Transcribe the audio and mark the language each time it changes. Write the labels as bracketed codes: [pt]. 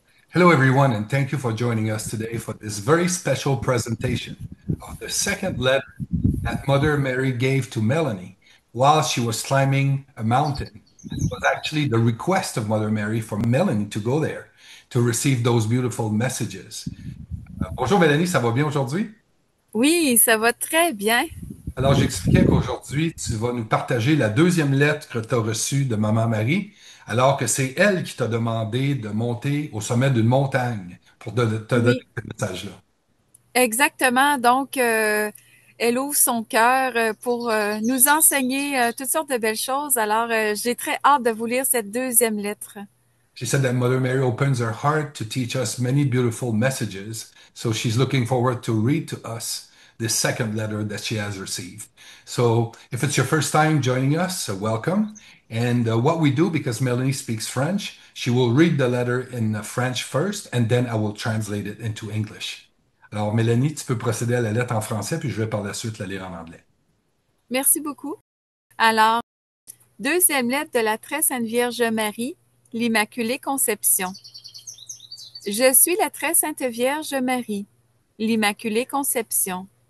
[en] Hello, everyone, and thank you for joining us today for this very special presentation of the second letter that Mother Mary gave to Melanie while she was climbing a mountain. It was actually the request of Mother Mary for Melanie to go there to receive those beautiful messages. [fr] Bonjour Mélanie, ça va bien aujourd'hui? Oui, ça va très bien. Alors, j'expliquais qu'aujourd'hui, tu vas nous partager la deuxième lettre que tu as reçue de Maman Marie, alors que c'est elle qui t'a demandé de monter au sommet d'une montagne pour te donner Oui, ce message-là. exactement. Donc, elle ouvre son cœur pour nous enseigner toutes sortes de belles choses. Alors, j'ai très hâte de vous lire cette deuxième lettre. [en] She said that Mother Mary opens her heart to teach us many beautiful messages. So she's looking forward to read to us this second letter that she has received. So if it's your first time joining us, welcome. And what we do, because Melanie speaks French, she will read the letter in French first, and then I will translate it into English. [fr] Alors, Mélanie, tu peux procéder à la lettre en français, puis je vais par la suite la lire en anglais. Merci beaucoup. Alors, deuxième lettre de la très sainte Vierge Marie, l'Immaculée Conception. Je suis la très sainte Vierge Marie, l'Immaculée Conception.